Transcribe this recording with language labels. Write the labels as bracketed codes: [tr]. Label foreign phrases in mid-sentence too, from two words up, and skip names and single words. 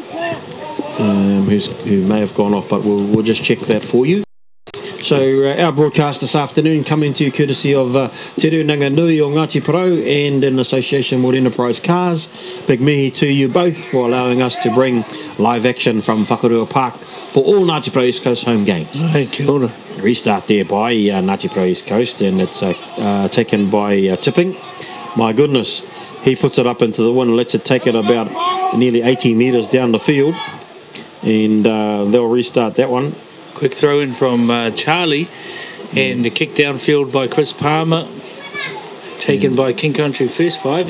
[en] who may have gone off, but we'll just check that for you. So our broadcast this afternoon coming to you courtesy of Te Runanga Nui o Ngāti Porou and in association with Enterprise Cars. Big mihi to you both for allowing us to bring live action from Whakarua Park for all Ngāti Porou East Coast home games. [mi] Hey, kia ora. [en] Restart there by Ngāti Porou East Coast, and it's taken by Tipping. My goodness, he puts it up into the wind, lets it take it about nearly 80 metres down the field, and they'll restart that one. Quick throw in from Charlie, and the kick downfield by Chris Palmer, taken by King Country First Five.